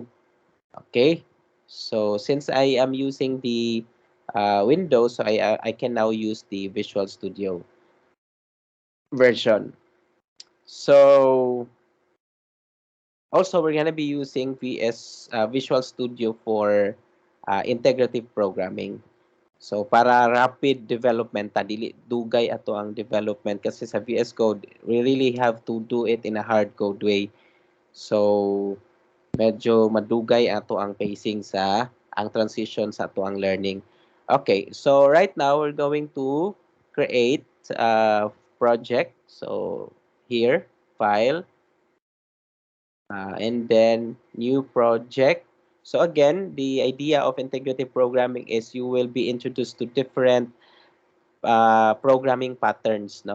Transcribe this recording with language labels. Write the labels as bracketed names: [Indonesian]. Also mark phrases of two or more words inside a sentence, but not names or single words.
[English] Okay, so since I am using the Windows, so I can now use the Visual Studio version. So also we're gonna be using Visual Studio for integrative programming. So para rapid development, [Cebuano] dili dugay ato ang development kasi sa [English] VS Code we really have to do it in a hard code way. [Cebuano] So medyo madugay ato ang pacing sa ang transition sa ato ang learning. [English] Okay, so right now we're going to create a project. So here, file, and then new project. So again, the idea of integrative programming is you will be introduced to different programming patterns, no?